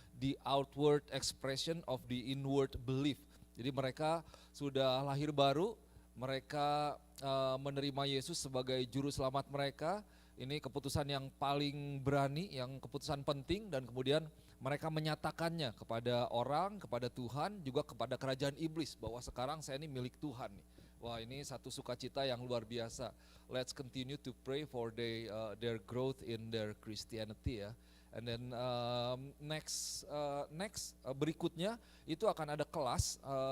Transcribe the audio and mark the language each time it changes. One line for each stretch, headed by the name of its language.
English: The outward expression of the inward belief.
Indonesian: Jadi mereka sudah lahir baru, mereka menerima Yesus sebagai juru selamat mereka. Ini keputusan yang paling berani, yang keputusan penting, dan kemudian mereka menyatakannya kepada orang, kepada Tuhan, juga kepada kerajaan iblis bahwa sekarang saya ini milik Tuhan. Wah, ini satu sukacita yang luar biasa.
English: Let's continue to pray for their growth in their Christianity ya. And then next
Indonesian: berikutnya itu akan ada kelas.